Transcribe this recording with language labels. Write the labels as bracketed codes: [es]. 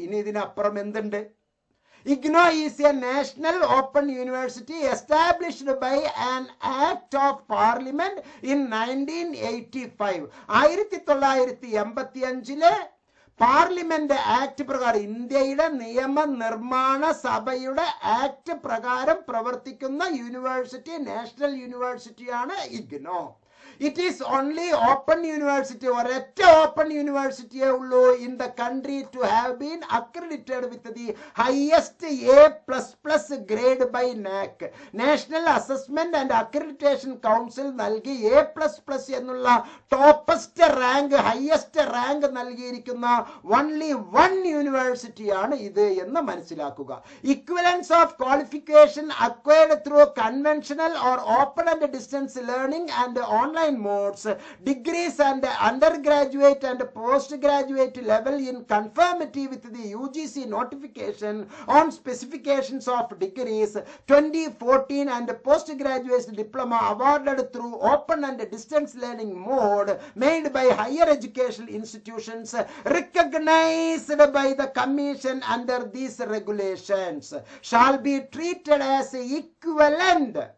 [ml] ഇനി ഇതിനപ്പുറം എന്തുണ്ട്? [en] IGNOU is a national open university established by an act of parliament in 1985. [ml] 1985 parliament act പ്രകാരം, ഇന്ത്യയുടെ നിയമനിർമ്മാണ സഭയുടെ ആക്ട് പ്രകാരം പ്രവർത്തിക്കുന്ന university, national യൂണിവേഴ്സിറ്റിയാണ് IGNOU. [en] It is only open university, [ml] ഒരൊറ്റ ഓപ്പൺ യൂണിവേഴ്സിറ്റിയേ ഉള്ളൂ [en] in the country to have been accredited with the highest A++ grade by NAC. National Assessment and Accreditation Council നൽകി A++ എന്നുള്ള toppest rank, highest rank നൽകിയിരിക്കുന്ന only one university [ml] ആണ് ഇത് എന്ന് മനസ്സിലാക്കുക. [en] Equivalence of qualification acquired through conventional or open and distance learning and online modes, degrees and undergraduate and postgraduate level in conformity with the UGC notification on specifications of degrees 2014 and postgraduate diploma awarded through open and distance learning mode made by higher education institutions recognized by the commission under these regulations shall be treated as equivalent